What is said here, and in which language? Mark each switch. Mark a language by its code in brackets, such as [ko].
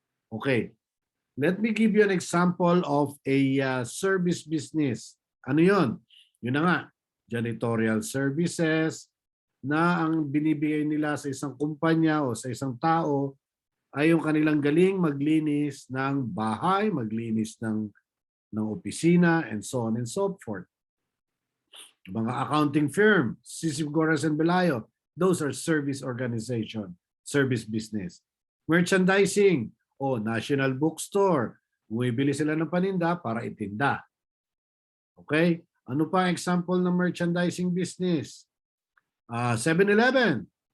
[en] Okay, let me give you an example of a service business. [tl] Ano yun? Yun na nga, janitorial services na ang binibigay nila sa isang kumpanya o sa isang tao ay yung kanilang galing maglinis ng bahay, maglinis ng opisina, [en] and so on and so forth. Mga accounting firm, Sisig Gorres and Belayo, those are service organization, service business. [tl] Merchandising, National Bookstore, bumibili sila ng paninda para itinda. Okay? Ano pa ang example ng merchandising business? 7-Eleven.